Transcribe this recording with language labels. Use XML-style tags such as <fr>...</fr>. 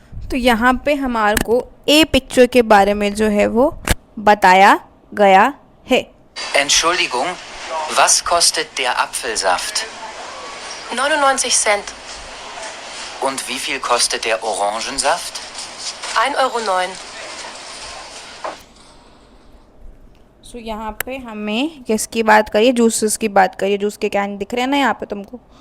<hi>तो यहाँ पे हमारे को ए पिक्चर के बारे में जो है वो बताया गया है.</hi> <de>Entschuldigung, was kostet der Apfelsaft? 99 Cent. Und wie viel kostet der Orangensaft? 1,09 Euro.</de> <hi>सो यहाँ पे हमें किसकी बात करिए. जूसेस की बात करिए. जूस के कैन दिख रहे हैं ना यहाँ पे तुमको.</hi>